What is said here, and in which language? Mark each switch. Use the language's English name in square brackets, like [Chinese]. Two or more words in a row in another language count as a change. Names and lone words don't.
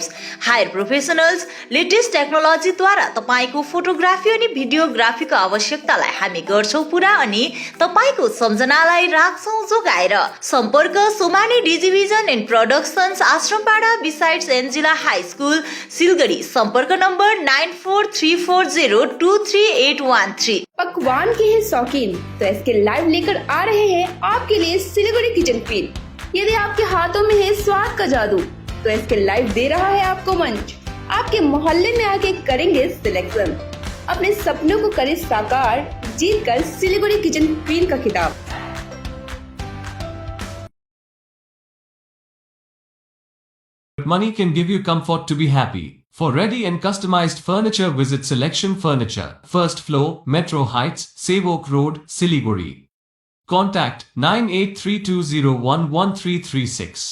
[English] Hire professionals, [Nepali] लेटेस्ट टेक्नोलोजीद्वारा तपाईको फोटोग्राफी अनि भिडियोग्राफीको आवश्यकतालाई हामी गर्छौं पूरा अनि तपाईको सम्झनालाई राख्छौं जोगाएर। सम्पर्क सोमानी डिजिभिजन एन्ड प्रोडक्सन्स, आश्रमपाडा बिसाइड्स एन्जिला हाई स्कुल, सिलगढी। सम्पर्क नम्बर 9434023813। [Hindi] पकवान के हैं शौकीन तो एसके लाइव लेकर आ रहे हैं आपके लिए सिलीगुड़ी किचन फील। यदि आपके हाथों में है स्वाद का जादू तो एसके लाइव दे रहा है आपको मंच। आपके मोहल्ले में आके करेंगे सिलेक्शन। अपने सपनों को करें साकार, जीत कर सिलीगुड़ी किचन क्वीन का खिताब। [English] Money can give you comfort to be happy. For ready and customized furniture, visit Selection Furniture, first floor, Metro Heights, Sevok Road, Siliguri. Contact 9832011336.